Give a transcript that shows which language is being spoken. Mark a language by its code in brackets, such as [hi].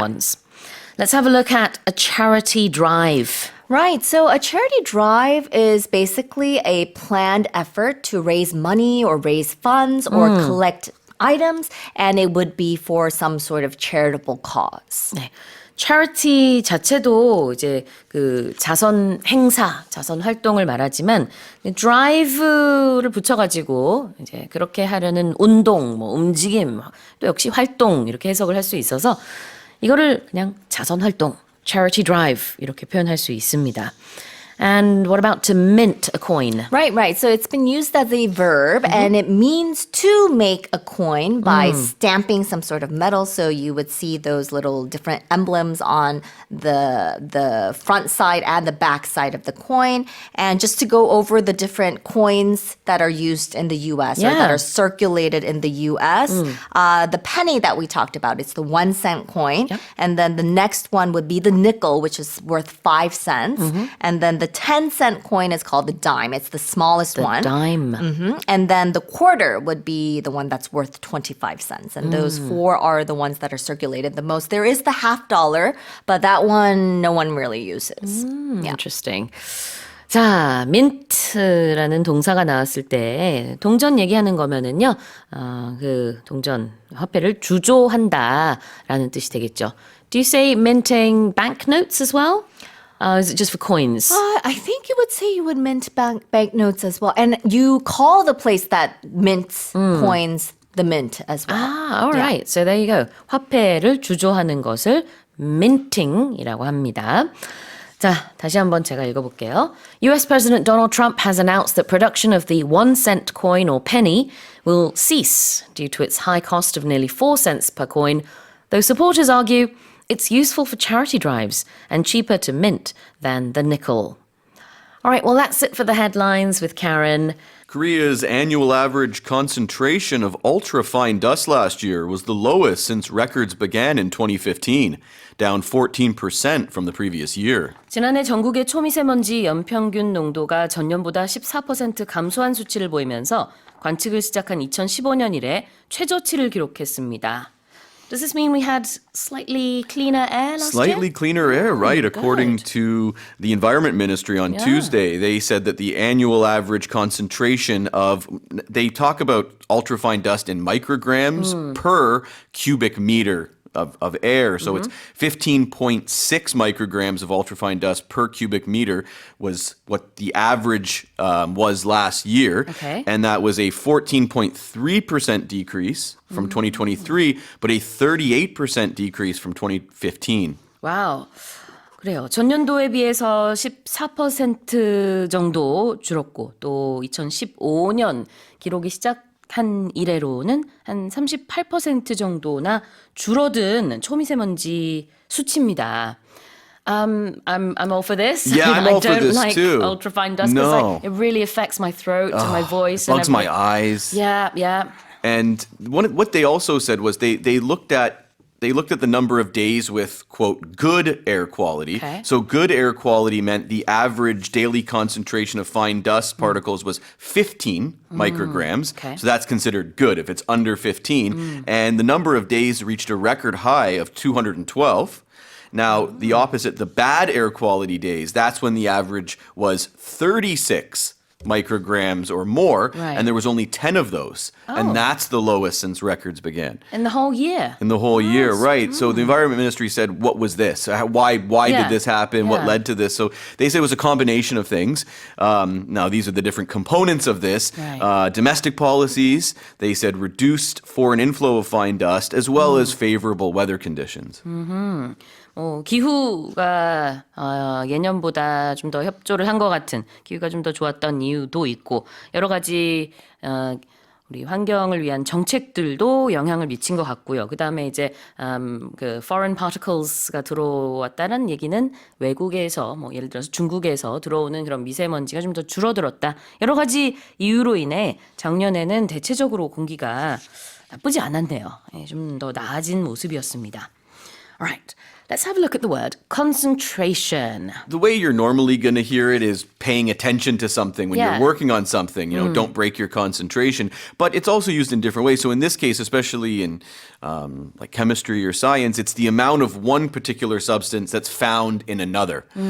[en] ones. Let's have a look at a charity drive. Right. So a charity drive is basically a planned effort to raise money or raise funds or collect items, and it would be for some sort of charitable cause. [ko] 네. charity 자체도 이제 그 자선 행사, 자선 활동을 말하지만 drive를 붙여가지고 이제 그렇게 하려는 운동, 뭐 움직임, 또 역시 활동 이렇게 해석을 할 수 있어서 이거를 그냥 자선 활동, charity drive 이렇게 표현할 수 있습니다. [en] And what about to mint a coin? Right. So it's been used as a verb and it means to make a coin by stamping some sort of metal. So you would see those little different emblems on the front side and the back side of the coin. And just to go over the different coins that are used in the US or that Yeah. are circulated in the US, the penny that we talked about, it's the 1 cent coin. And then the next one would be the nickel, which is worth 5 cents. And then the 10-cent coin is called the dime. It's the smallest one. dime. And then the quarter would be the one that's worth 25 cents. And those four are the ones that are circulated the most. There is the $50, but that one no one really uses. Yeah. Interesting. [ko] 자, mint라는 동사가 나왔을 때 동전 얘기하는 거면은요, 그 동전 화폐를 주조한다라는 뜻이 되겠죠. [en] Do you say minting banknotes as well? Is it just for coins? I think you would say you would mint banknotes as well. And you call the place that mints coins the mint as well. Ah, all right. So there you go. [ko] 화폐를 주조하는 것을 minting이라고 합니다. 자, 다시 한번 제가 읽어볼게요. [en] US President Donald Trump has announced that production of the 1 cent coin or penny will cease due to its high cost of nearly 4 cents per coin, though supporters argue it's useful for charity drives and cheaper to mint than the nickel. All right, well, that's it for the headlines with Karen. Korea's annual average concentration of ultra-fine dust last year was the lowest since records began in 2015, down 14% from the previous year. [ko] 지난해 전국의 초미세먼지 연평균 농도가 전년보다 14% 감소한 수치를 보이면서 관측을 시작한 2015년 이래 최저치를 기록했습니다. [en] Does this mean we had slightly cleaner air last Slightly year? cleaner air, right? According good. to the Environment Ministry on Tuesday, they said that the annual average concentration of, they talk about ultrafine dust in micrograms per cubic meter of air. So it's 15.6 micrograms of ultrafine dust per cubic meter was what the average was last year. Okay. And that was a 14.3% decrease from 2023, but a 38% decrease from 2015. [ko] 와우. 그래요. 전년도에 비해서 14% 정도 줄었고 또 2015년 기록이 시작한 이래로는 한 38% 정도나 줄어든 초미세먼지 수치입니다. [en] I'm all for this. Yeah, I'm I all for don't this like too. ultrafine dust No. because it really affects my throat and my voice. Bugs and my everything. eyes. Yeah. And what they also said was they looked at the number of days with, quote, good air quality. Okay. So good air quality meant the average daily concentration of fine dust particles was 15 micrograms. Okay. So that's considered good if it's under 15. And the number of days reached a record high of 212. Now, the opposite, the bad air quality days, that's when the average was 36 micrograms or more, Right. and there was only 10 of those. Oh. And that's the lowest since records began. In the whole year. In the whole year, right. So the Environment Ministry said, what was this? Why Yeah. did this happen? What Yeah. led to this? So they said it was a combination of things. Now, these are the different components of this. Right. Domestic policies, they said reduced foreign inflow of fine dust, as well as favorable weather conditions. [ko] 기후가 예년보다 좀 더 협조를 한 것 같은 기후가 좀 더 좋았던 이유도 있고 여러 가지 우리 환경을 위한 정책들도 영향을 미친 것 같고요. 그다음에 이제 그 foreign particles가 들어왔다는 얘기는 외국에서 뭐 예를 들어서 중국에서 들어오는 그런 미세먼지가 좀 더 줄어들었다. 여러 가지 이유로 인해 작년에는 대체적으로 공기가 나쁘지 않았네요. 좀 더 나아진 모습이었습니다. [en] Alright, let's have a look at the word concentration. The way you're normally going to hear it is paying attention to something when Yeah. you're working on something. You know, don't break your concentration. But it's also used in different ways. So in this case, especially in like chemistry or science, it's the amount of one particular substance that's found in another.